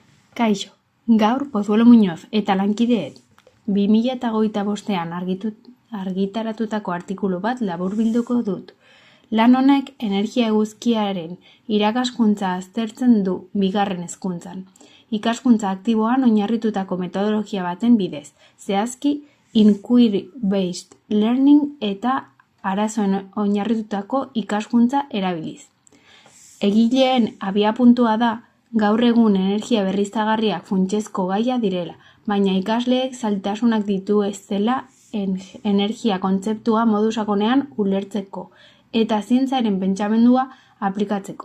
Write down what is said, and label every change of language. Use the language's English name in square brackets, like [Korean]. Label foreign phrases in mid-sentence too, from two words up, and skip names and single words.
[Basque] Kaixo, gaur Pozuelo Muñoz eta lankideek 2025an argitaratutako artikulu bat laburbilduko dut. Lan honek energia eguzkiaren irakaskuntza aztertzen du bigarren hezkuntzan. Ikaskuntza aktiboan oinarritutako metodologia baten bidez, zehazki [English] inquiry-based learning [Basque] eta arazoen oinarritutako ikaskuntza erabiliz. Egileen abiapuntua da gaur egun energia berriztagarriak funtsezko gaia direla, baina ikasleek zailtasunak ditu ez dela energia kontzeptua modu sakonean ulertzeko eta zientziaren pentsamendua aplikatzeko.